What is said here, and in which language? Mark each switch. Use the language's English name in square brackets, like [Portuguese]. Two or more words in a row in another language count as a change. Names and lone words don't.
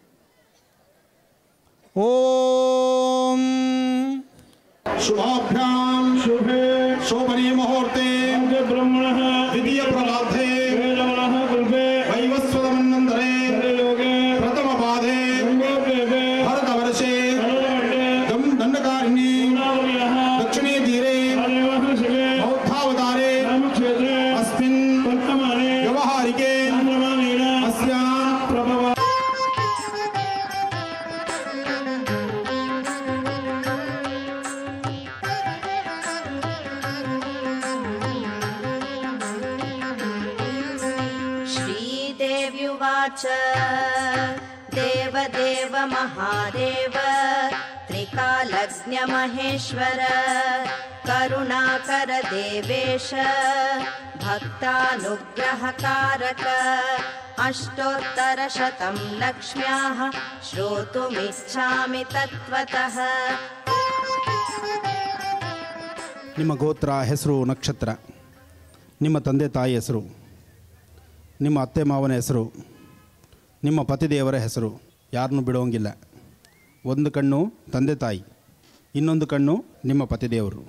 [Sanskrit] ಓಂ ಶುಭಾಭ್ಯಾಂ ಶುಭೆ ಶೋಭನೆ ಮುಹೂರ್ತೆ ಬ್ರಹ್ಮಣಃ ದ್ವಿತೀಯ ಪ್ರಲಾಭೆ ವೈವಸ್ವತ ಮನ್ವಂತರೆ ಪ್ರಥಮ ಪಾದೆ ಭರತ ವರ್ಷೆ ದಂಡಕಾರಿಣಿ ದಕ್ಷಿಣೇ ತೀರೆ ಬೌದ್ಧಾವತಾರೆ ಅಸ್ಮಿನ್ ವ್ಯವಹಾರಿಕೆ ಅಸ್ಯಾಂ ಪ್ರಭವ. श्रीदेव्युवाच देवदेव महादेव त्रिकालज्ञमहेश्वर करुणाकर देवेश भक्तानुग्रहकारक अष्टोत्तरशतं लक्ष्म्याः श्रोतुमिच्छामि तत्त्वतः. [Kannada] ನಿಮ್ಮ ಗೋತ್ರ, ಹೆಸರು, ನಕ್ಷತ್ರ, ನಿಮ್ಮ ತಂದೆ ತಾಯಿ ಹೆಸರು, ನಿಮ್ಮ ಅತ್ತೆ ಮಾವನ ಹೆಸರು, ನಿಮ್ಮ ಪತಿದೇವರ ಹೆಸರು, ಯಾರನ್ನೂ ಬಿಡೋಂಗಿಲ್ಲ. ಒಂದು ಕಣ್ಣು ತಂದೆ ತಾಯಿ, ಇನ್ನೊಂದು ಕಣ್ಣು ನಿಮ್ಮ ಪತಿದೇವರು.